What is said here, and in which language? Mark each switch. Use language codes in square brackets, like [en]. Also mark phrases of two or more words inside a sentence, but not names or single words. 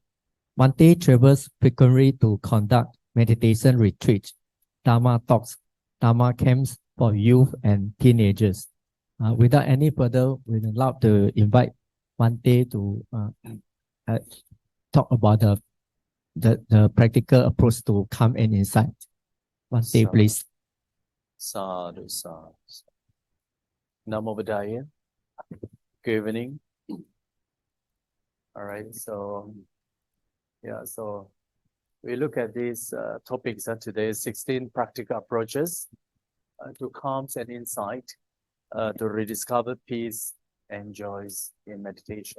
[en] Bhante travels frequently to conduct meditation retreats, Dhamma talks, Dhamma camps for youth and teenagers. Without any further, we'd love to invite Bhante to talk about the practical approach to calm and insight. Bhante, please. [pi] Sadhu, sadhu. Namo Buddhaya. [en] Good evening. All right, so we look at these topics today, 16 practical approaches to calm and insight, to rediscover peace and joys in meditation.